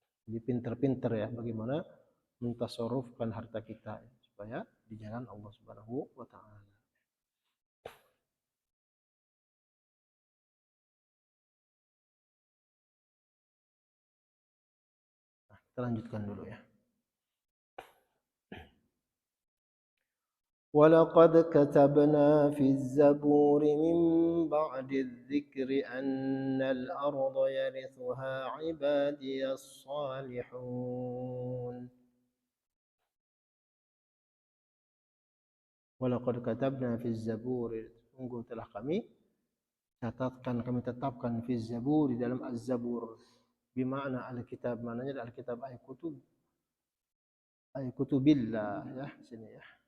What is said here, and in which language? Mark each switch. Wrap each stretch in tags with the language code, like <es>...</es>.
<id>Jadi pinter-pinter ya bagaimana mentasarrufkan harta kita ya, supaya di jalan Allah Subhanahu wa taala. Nah, kita lanjutkan dulu ya.</id> <ar>ولقد كتبنا في الزبور من بعد الذكر أن الأرض يرثها عبادي الصالحون. ولقد كتبنا في الزبور,</ar> <id>sungguh telah kami tetapkan fi zabur, di dalam az-zabur, bimakna al-kitab, maknanya al-kitab ay kutubillah ya sini ya.</id>